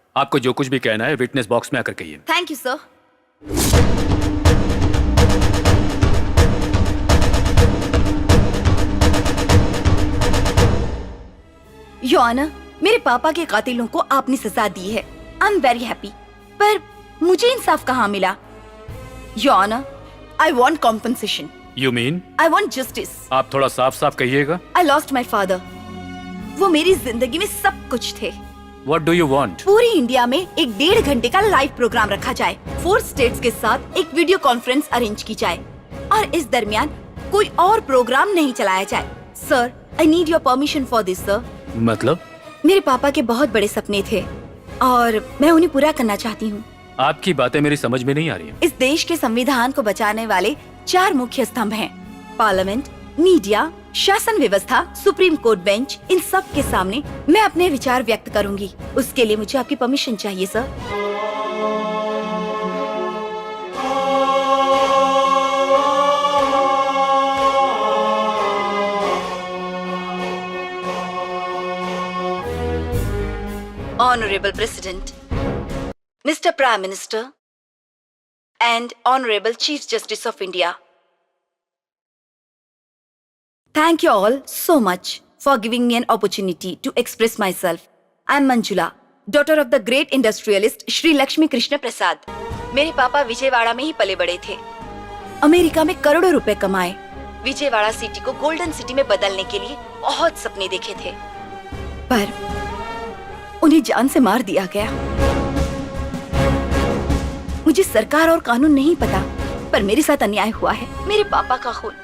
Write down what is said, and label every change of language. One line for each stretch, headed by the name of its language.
Hindi: आपको जो कुछ भी कहना है विटनेस बॉक्स में आकर कहिए।
English: Thank you, sir. Your Honor,
Hindi: मेरे पापा के कातिलों को आपने सजा दी है।
English: I am very happy.
Hindi: पर मुझे इंसाफ कहाँ मिला?
English: Your Honor, I want compensation. You mean? I want justice.
Hindi: आप थोड़ा साफ साफ कहिएगा।
English: I lost my father.
Hindi: वो मेरी जिंदगी में सब कुछ थे।
English: What do you want?
Hindi: पूरी इंडिया में एक 1.5 घंटे का लाइव प्रोग्राम रखा जाए, 4 स्टेट्स के साथ एक वीडियो कॉन्फ्रेंस अरेंज की जाए और इस दरमियान कोई और प्रोग्राम नहीं चलाया जाए। Sir,
English: I need your permission for this, sir.
Hindi: मतलब? मेरे पापा के बहुत बड़े सपने थे और मैं उन्हें पूरा करना चाहती हूँ। आपकी बातें मेरी समझ में नहीं आ रही हैं। इस देश के संविधान को बचाने वाले 4 मुख्य स्तंभ हैं: पार्लियामेंट, मीडिया, शासन व्यवस्था, सुप्रीम कोर्ट बेंच। इन सब के सामने मैं अपने विचार व्यक्त करूंगी। उसके लिए मुझे आपकी परमिशन चाहिए sir.
English: Honorable President, Mr. Prime Minister, and Honorable Chief Justice of India. Thank you all so much for giving me an opportunity to express myself. I am Manjula, daughter of the great industrialist Shri Lakshmi Krishna Prasad.
Hindi: मेरे पापा विजयवाड़ा में ही पले बड़े थे। America में करोड़ों रुपए कमाए। विजयवाड़ा सिटी को गोल्डन सिटी में बदलने के लिए बहुत सपने देखे थे, पर उन्हें जान से मार दिया गया। मुझे सरकार और कानून नहीं पता, पर मेरे साथ अन्याय हुआ है। मेरे पापा का खून।